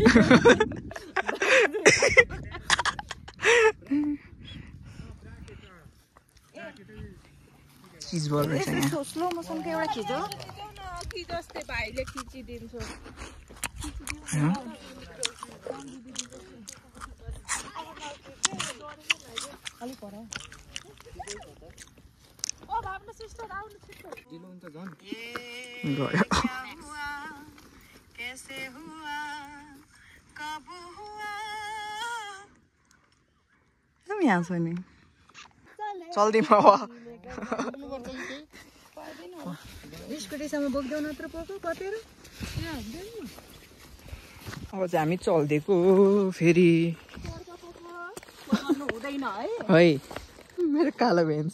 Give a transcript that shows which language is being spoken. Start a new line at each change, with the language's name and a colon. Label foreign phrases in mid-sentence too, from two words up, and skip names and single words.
Hindi: चीज बोल रहे हैं
English: slow motion
Nepali: के एउटा खिचो कि जस्तै भाइले खिचिदिन्छ अलि पर ओ भावना सिस्टर आउनु सिस्टर ढिलो हुन्छ झन् गयो
Hindi: कैसे हुआ कब हुआ तुम यहाँ सुने
Nepali: चल्दिम अब स्कुटीसम्म बोक्दै नत्र पक्क कतेर अब चाहिँ हामी चल्दिएको फेरि हुँदैन है मेरो कालो भेन्स